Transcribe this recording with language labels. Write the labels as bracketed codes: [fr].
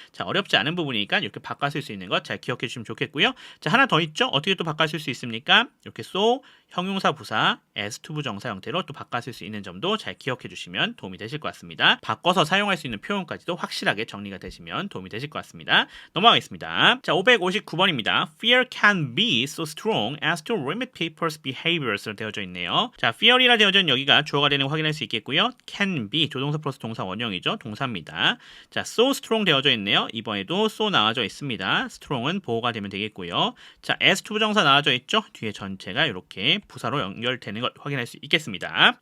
[ko] 자, 어렵지 않은 부분이니까 이렇게 바꿔 쓸 수 있는 것 잘 기억해 주시면 좋겠고요. 자, 하나 더 있죠? 어떻게 또 바꿔 쓸 수 있습니까? 이렇게 so, 형용사 부사, as to 부정사 형태로 또 바꿔 쓸 수 있는 점도 잘 기억해 주시면 도움이 되실 것 같습니다. 바꿔서 사용할 수 있는 표현까지도 확실하게 정리가 되시면 도움이 되실 것 같습니다. 넘어가겠습니다. 자, 559번입니다. [en] Fear can be so strong as to limit people's behaviors [ko] 되어져 있네요. 자, fear이라 되어져 있는 여기가 주어가 되는 거 확인할 수 있겠고요. can be, 조동사 플러스 동사 원형이죠. 동사입니다. 자, so strong 되어져 있네요. 이번에도 so 나와져 있습니다. strong은 보호가 되면 되겠고요. 자, as to 부정사 나와져 있죠. 뒤에 전체가 이렇게 부사로 연결되는 것 확인할 수 있겠습니다.